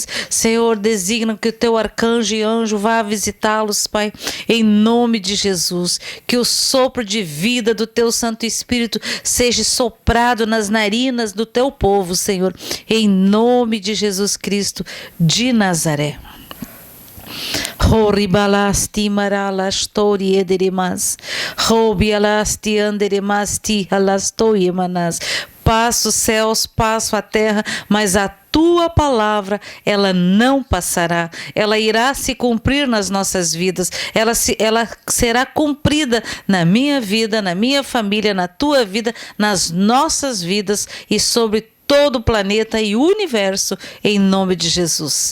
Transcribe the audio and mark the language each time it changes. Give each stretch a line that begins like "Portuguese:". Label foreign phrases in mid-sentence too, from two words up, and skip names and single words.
Portuguese: Senhor, designa que o teu arcanjo e anjo vá visitá-los, Pai, em nome de Jesus. Que o sopro de vida do teu Santo Espírito seja soprado nas narinas do teu povo, Senhor, em nome de Jesus Cristo de Nazaré. Horibalasti maralastori ederemas, robialasti anderemasti alastoiemanas. Passo os céus, passo a terra, mas a tua palavra, ela não passará, ela irá se cumprir nas nossas vidas, ela será cumprida na minha vida, na minha família, na tua vida, nas nossas vidas e sobre todo o planeta e o universo, em nome de Jesus.